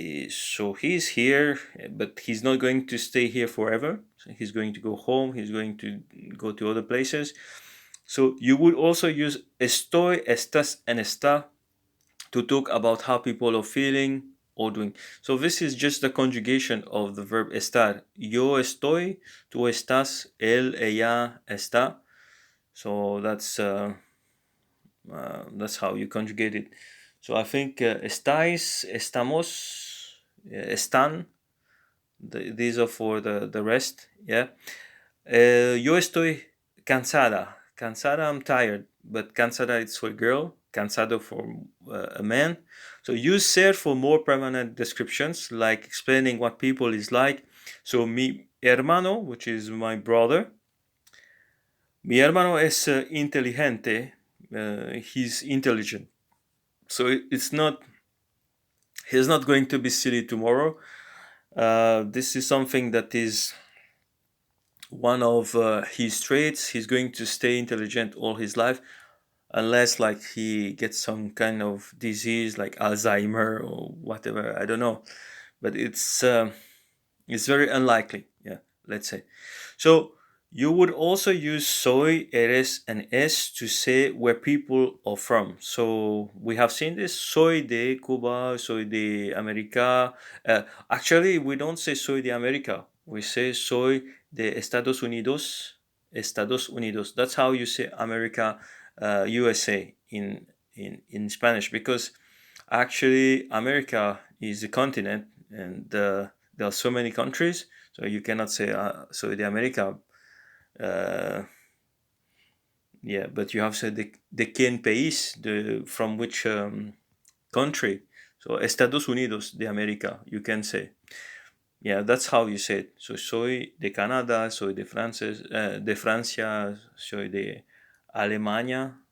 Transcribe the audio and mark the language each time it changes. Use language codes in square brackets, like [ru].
[en] So he's here, but he's not going to stay here forever. So he's going to go home. He's going to go to other places. So you would also use estoy, estás, and está to talk about how people are feeling or doing. So this is just the conjugation of the verb estar. [es] Yo estoy, tú estás, él, ella está. [en] So that's how you conjugate it. So I think [es] estáis, estamos, están. [en] These are for the rest. Yeah. [es] Yo estoy cansada. [en] Cansada, I'm tired. But cansada, it's for a girl. Cansado for a man. So use ser for more permanent descriptions, like explaining what people is like. So mi hermano, which is my brother. [es] Mi hermano es inteligente. [en] He's intelligent. So it's not. He's not going to be silly tomorrow. This is something that is one of his traits. He's going to stay intelligent all his life, unless like he gets some kind of disease like Alzheimer or whatever. I don't know, but it's very unlikely. Yeah, let's say. So you would also use soy, eres, and es to say where people are from. So we have seen this: [es] soy de Cuba, soy de America. [en] Actually, we don't say [es] soy de America. [en] We say [es] soy de Estados Unidos. Estados Unidos. [en] That's how you say America, USA in Spanish, because actually America is a continent, and there are so many countries, so you cannot say so the America. Uh, yeah, but you have said [es] de quien país, [en] the from which country. So Estados Unidos de América, you can say. Yeah, that's how you say it. [es] So soy de Canadá, soy de Francia, soy de Alemania.